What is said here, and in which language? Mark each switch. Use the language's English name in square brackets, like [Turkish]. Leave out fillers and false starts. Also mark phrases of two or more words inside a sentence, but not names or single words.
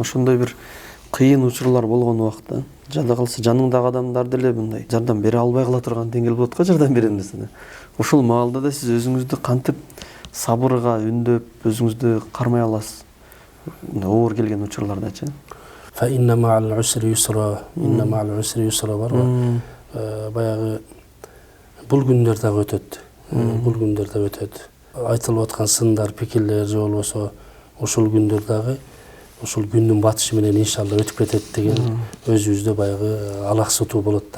[Kyrgyz] Ошондой бир кыйын учурлар болгон убакта, жада калса жаныңдагы адамдар деле мындай жардам бере албай кала турган деңгээл болот го, жардам берем десе. Ошол маалда да сиз өзүңүздү кантип сабырга үндөп, өзүңүздү кармай аласыз? Оор келген учурлардачы. [Arabic] فإن مع العسر يسرا إن مع العسر يسرا, inna ma'al usri yusra [Kyrgyz] бар го. Баягы бул күндөр дагы өтөт. Бул күндөр да өтөт. Айтылып аткан сындар, пикирлер же болбосо ошол күндөр дагы ошол күндүн батышы менен иншалла өтүп кетет деген өзүбүздө баягы алаксытуу болот да.